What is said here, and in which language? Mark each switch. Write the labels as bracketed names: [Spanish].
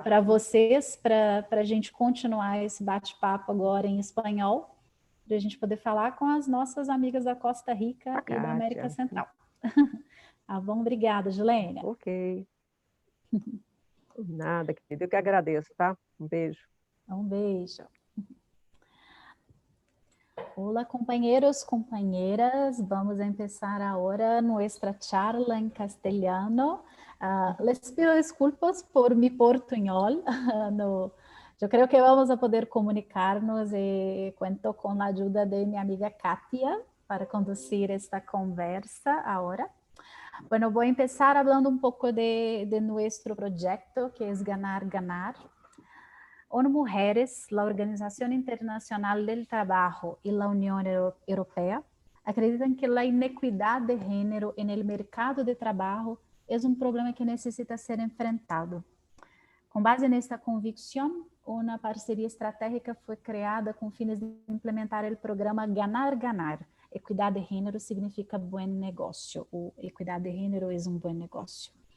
[Portuguese] para vocês, para a gente continuar esse bate-papo agora em espanhol, para a gente poder falar com as nossas amigas da Costa Rica e da América Central. Tá bom? Obrigada, Julênia. Ok. Nada, querido. Eu que agradeço, tá? Um beijo. Um beijo. [Spanish] Hola, compañeros, compañeras. Vamos a empezar ahora nuestra charla en castellano. Les pido disculpas por mi portuñol. No, yo creo que vamos a poder comunicarnos y cuento con la ayuda de mi amiga Katia para conducir esta conversa ahora. Bueno, voy a empezar hablando un poco de nuestro proyecto, que es Ganar, Ganar. ONU Mujeres, la Organización Internacional del Trabajo y la Unión Europea acreditan que la inequidad de género en el mercado de trabajo es un problema que necesita ser enfrentado. [Portuguese] Com base nesta convicção, uma parceria estratégica foi criada com fines de implementar o programa Ganar Ganar. Equidade de gênero significa bom negócio, ou equidade de gênero é um bom negócio.